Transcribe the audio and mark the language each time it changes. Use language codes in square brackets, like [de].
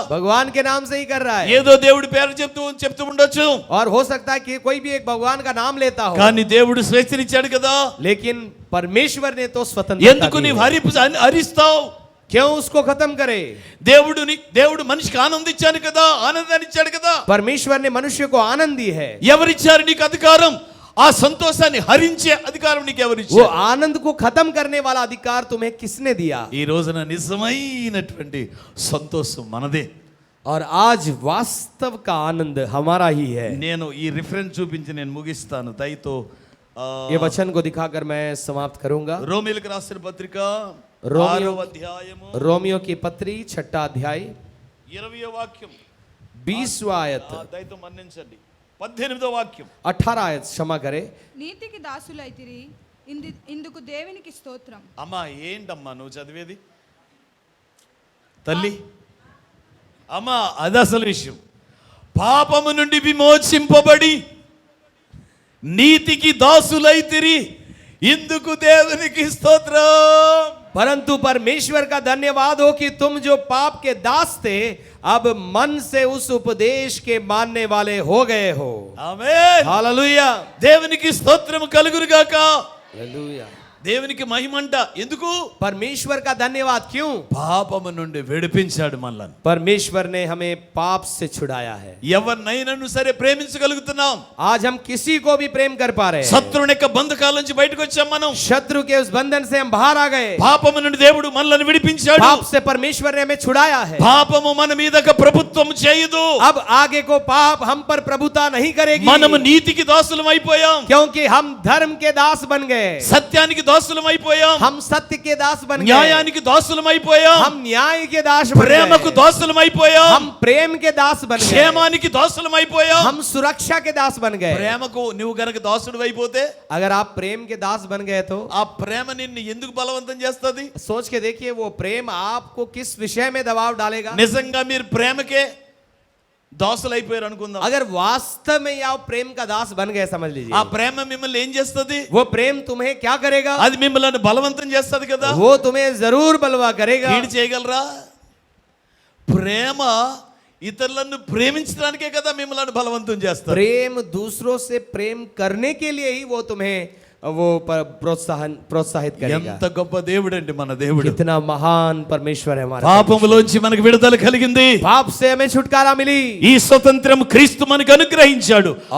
[hi] भगवान के नाम से ही कर रहा है. [te] ఏదో దేవుడి పేరు చెప్తూ ఉండొచ్చు. [hi] और हो सकता है कि कोई भी एक भगवान का नाम लेता हो. [te] కానీ దేవుడు స్వేచ్ఛనిచ్చాడు కదా. [hi] लेकिन परमेश्वर ने तो स्वतंत्रता [te] ఎందుకు [hi] दी [te] నీవు [hi] है. [te] హరిస్తావు? [hi] क्यों उसको खत्म करे? [te] దేవుడు మనిషికి ఆనందించాడు కదా, ఆనందాన్ని ఇచ్చాడు కదా. [hi] परमेश्वर ने मनुष्य को आनंद दी है. [te] ఎవరిచ్చారు నీకు అధికారం? ఆ సంతోషాన్ని హరించే అధికారం నీకు [hi] वो [te] ఎవరిచ్చారు? [hi] आनंद को खत्म करने वाला अधिकार तुम्हें किसने दिया? [te] ఈ రోజున నిజమైనటువంటి సంతోషం మనదే. [hi] और आज वास्तव का आनंद हमारा ही है. [te] నేను ఈ రిఫరెన్స్ చూపించి నేను ముగిస్తాను. దయతో [hi] ये वचन को दिखाकर मैं समाप्त करूंगा. [te] రోమీయులకు రాసిన పత్రిక రోమియో- 6వ అధ్యాయము [hi] रोमियो की पत्री 6 अध्याय [te] 20వ వాక్యం. [hi] 20वां आयत, [te] దయతో మన్నించండి. 18వ వాక్యం. [hi] 18 आयत क्षमा करे। [te] నీతికి దాసులైతిరి, ఇందుకు దేవునికి స్తోత్రం. అమ్మా ఏంటమ్మా నువ్వు చదివేది తల్లి? అమ్మా అది అసలు విషయం. పాపము నుండి విమోచింపబడి నీతికి దాసులైతిరి, ఇందుకు దేవునికి స్తోత్రం. [hi] परंतु परमेश्वर का धन्यवाद हो कि तुम जो पाप के दास थे अब मन से उस उपदेश के मानने वाले हो गए हो। [te] ఆమేన్. [hi] हालेलुया, [te] దేవునికి స్తోత్రం కలుగునుగాక. [hi] हालेलुया। [te] దేవునికి మహిమంట. ఎందుకు? [hi] परमेश्वर का धन्यवाद क्यों? [te] పాపము నుండి విడిపించాడు మనల్ని. [hi] परमेश्वर ने हमें पाप से छुड़ाया है। [te] ఎవరినైనాను సరే ప్రేమించగలుగుతున్నాం. [hi] आज हम किसी को भी प्रेम कर पा रहे हैं। [te] శత్రువుని యొక్క బంధకాల నుంచి బయటకు వచ్చాం మనం. [hi] शत्रु के उस बंधन से हम बाहर आ गए। [te] పాపము నుండి దేవుడు మనల్ని విడిపించాడు. [hi] पाप से परमेश्वर ने हमें छुड़ाया है। [te] పాపము మన మీదక ప్రభుత్వం చేయదు. [hi] अब आगे को पाप हम पर प्रभुता नहीं करेगी, [te] మనము నీతికి దాసులం అయిపోయాం. [hi] क्योंकि हम धर्म के दास बन गए। [te] సత్యానికి దాసులం అయిపోయాం. [hi] हम सत्य के दास बन गए। [te] న్యాయానికి దాసులం అయిపోయాం. [hi] हम न्याय के दास बन [te] ప్రేమకు [hi] गए। [te] దాసులం అయిపోయాం. [hi] हम प्रेम के दास बन गए। [te] క్షేమానికి దాసులం అయిపోయాం. [hi] हम सुरक्षा के दास बन गए। [te] ప్రేమకు నువ్వు గనక దాసుడు అయిపోతే [hi] अगर आप प्रेम के दास बन गए तो [te] ఆ ప్రేమ నిన్ను ఎందుకు బలవంతం చేస్తుంది? [hi] सोच के देखिए वो प्रेम आपको किस विषय में दबाव डालेगा। [te] నిజంగా మీరు ప్రేమకే దాసులు అయిపోయారు అనుకుందాం. [hi] अगर वास्तव में या प्रेम का दास बन गए समझ लीजिए, [te] ఆ ప్రేమ మిమ్మల్ని ఏం చేస్తుంది? [hi] वो प्रेम तुम्हें क्या करेगा? [te] అది మిమ్మల్ని బలవంతం చేస్తుంది కదా. [hi] वो तुम्हें जरूर बलवा करेगा। [te] కీడు చేయగలరా? ప్రేమ ఇతరులను ప్రేమించడానికే కదా మిమ్మల్ని బలవంతం చేస్తారు. [hi] प्रेम दूसरों से प्रेम करने के लिए ही वो तुम्हें वो प्रोत्साहित करेगा। [te] ఎంత గొప్ప దేవుడు అండి మన దేవుడు. [hi] कितना महान परमेश्वर है हमारा। [te] పాపములోంచి మనకు విడుదల కలిగింది. [hi] पाप से हमें छुटकारा मिली। [te] ఈ స్వతంత్రం క్రీస్తు మనకు అనుగ్రహించాడు.